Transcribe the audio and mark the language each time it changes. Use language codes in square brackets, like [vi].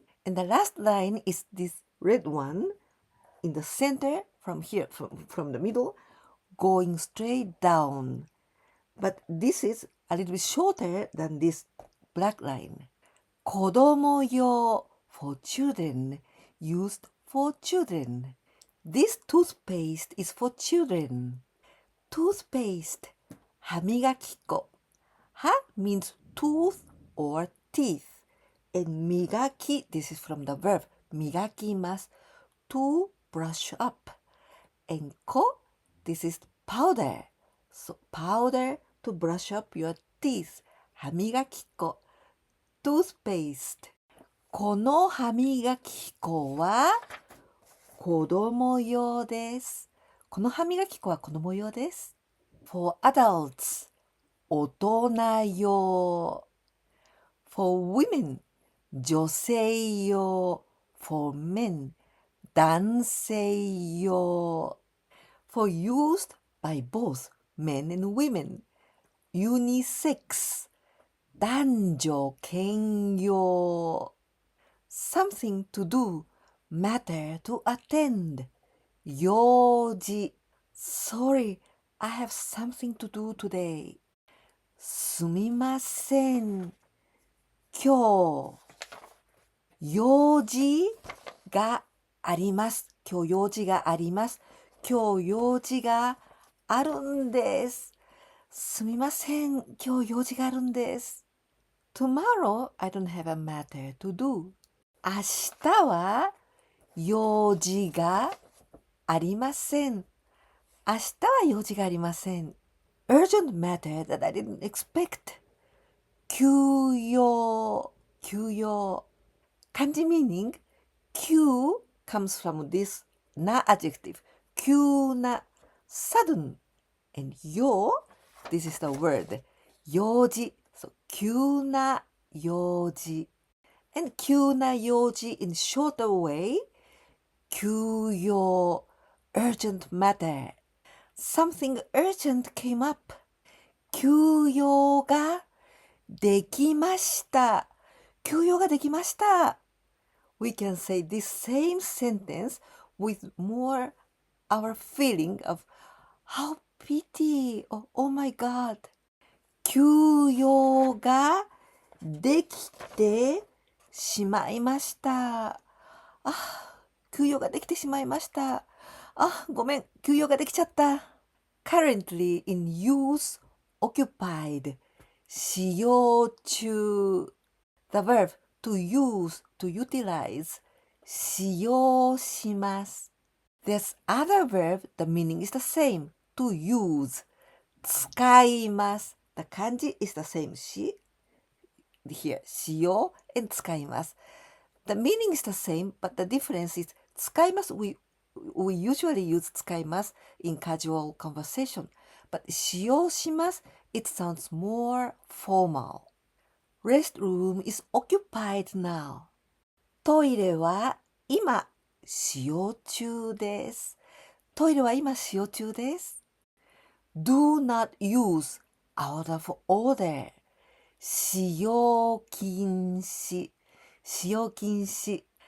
[en] And the last line is this red one in the center from here, from the middle, going straight down. But this is a little bit shorter than this black line. 子供用 for children, used for children. This toothpaste is for children. Toothpaste, 歯磨き粉. 歯 means tooth or teeth. And 磨き, this is from the verb 磨きます to brush up. And 粉, this is powder. So powder to brush up your teeth. [ja] 歯磨き粉 toothpaste. この歯磨き粉は子供用です。この歯磨き粉は子供用です。 [en] For adults, 大人用。 For women, 女性用。 For men, 男性用。 For used by both men and women, unisex, 男女兼用。 Something to do, matter to attend, 用事。 Sorry, I have something to do today. [ja] すみません。今日、用事があります。今日用事があります。今日用事があるんです。すみません。今日用事があるんです。 [en] Tomorrow, I don't have a matter to do. [ja] 明日は用事がありません。明日は用事がありません。 [en] Urgent matter that I didn't expect. [ja] 急用、急用。 [en] 漢字 meaning 急 comes from this な adjective. 急な sudden. And 用 this is the word. [ja] 用事 so 急な用事。 [en] And 急な用事 in shorter way. 急用 urgent matter. Something urgent came up. [ja] 休養ができました。休養ができました。 [en] We can say this same sentence with more our feeling of how pity, oh my god. [ja] 休養ができてしまいました。休養ができてしまいました。ごめん、休養ができちゃった。 [en] Currently in use, occupied, 使用中。 The verb to use, to utilize, 使用します。 There's other verb, the meaning is the same, to use, 使います。 The kanji is the same, here, 使用 and 使います。 The meaning is the same, but the difference is 使います。 We usually use 使います in casual conversation. But 使用します it sounds more formal. Restroom is occupied now. [ja] トイレは今使用中です。トイレは今使用中です。 [en] Do not use out of order. [ja] 使用禁止。使用禁止。